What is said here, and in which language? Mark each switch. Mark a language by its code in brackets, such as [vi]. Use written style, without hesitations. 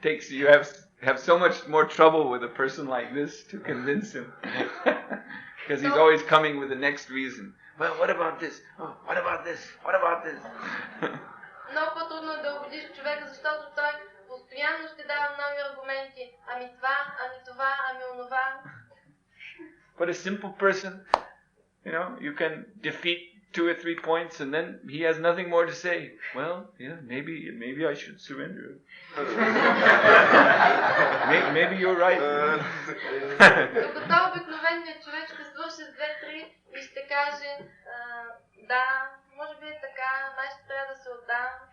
[en] You have so much more trouble with a person like this to convince him. Because he's always coming with the next reason. Well, what about this? Oh, what about this? What about this? [bg] Много по-трудно е да убедиш човека, защото той постоянно ще дава нови аргументи. Ами това, ами това, ами онова. [en] But a simple person, you can defeat 2 or 3 points and then he has nothing more to say. Well, yeah, maybe I should surrender. Maybe you're right. [bg] Докато обикновеният човек ще свърши с 2-3 и ще каже, да, може би е така, май ще трябва да се отдам.